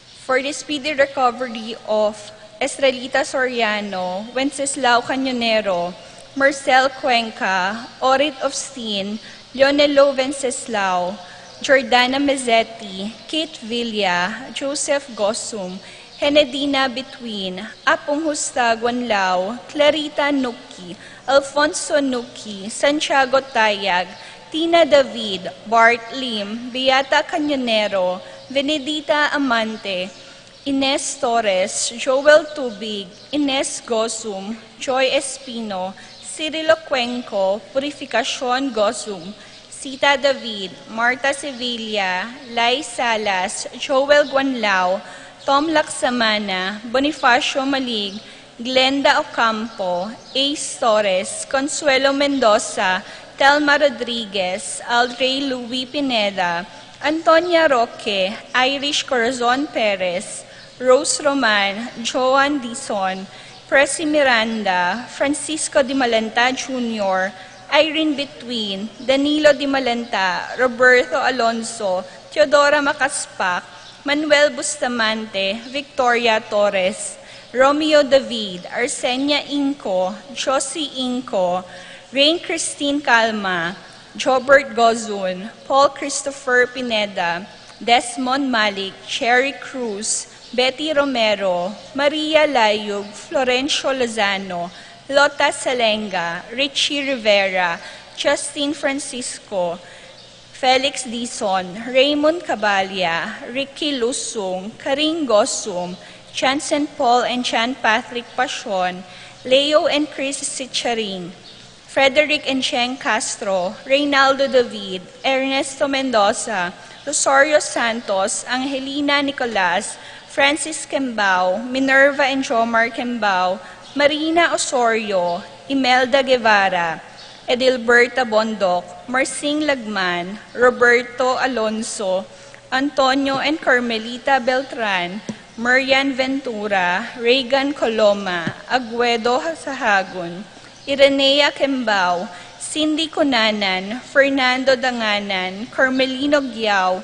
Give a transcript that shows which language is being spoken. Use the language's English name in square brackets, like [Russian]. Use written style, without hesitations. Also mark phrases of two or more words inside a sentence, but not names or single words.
[English] for the speedy recovery of Estrelita Soriano, Wenceslao Cañonero, Marcel Cuenca, Orit Ofstin, Leonelo Wenceslao, Jordana Mezzetti, Kate Villa, Joseph Gossum, Henedina Between, Apong Husta Guanlao, Clarita Nuki, Alfonso Nuki, Santiago Tayag, Tina David, Bart Lim, Beata Cañonero, Benedita Amante, Ines Torres, Joel Tubig, Ines Gosum, Joy Espino, Cirilo Cuenco, Purificacion Gosum, Sita David, Marta Sevilla, Lai Salas, Joel Guanlao, Tom Laksamana, Bonifacio Malig, Glenda Ocampo, Ace Torres, Consuelo Mendoza, Telma Rodriguez, Aldrey Louis Pineda, Antonia Roque, Irish Corazon Perez, Rose Roman, Joan Dizon, Presi Miranda, Francisco Di Malanta Jr., Irene Between, Danilo Di Malanta, Roberto Alonso, Teodora Macaspac, Manuel Bustamante, Victoria Torres, Romeo David, Arsenia Inco, Josie Inco, Rain Christine Calma, Jobert Gozun, Paul Christopher Pineda, Desmond Malik, Cherry Cruz, Betty Romero, Maria Layug, Florencio Lozano, Lota Salenga, Richie Rivera, Justin Francisco, Felix Dizon, Raymond Cabalia, Ricky Lusung, Karing Gosum, Chansen Paul and Chan Patrick Pasion, Leo and Chris Sicharing, Frederick and Cheng Castro, Reynaldo David, Ernesto Mendoza, Rosario Santos, Angelina Nicolas, Francis Kembao, Minerva and Jomar Kembao, Marina Osorio, Imelda Guevara, Edilberta Bondok, Marcing Lagman, Roberto Alonso, Antonio and Carmelita Beltran, Marian Ventura, Reagan Coloma, Aguedo Sahagun, Irenea Kembao, Cindy Cunanan, Fernando Danganan, Carmelino Giao,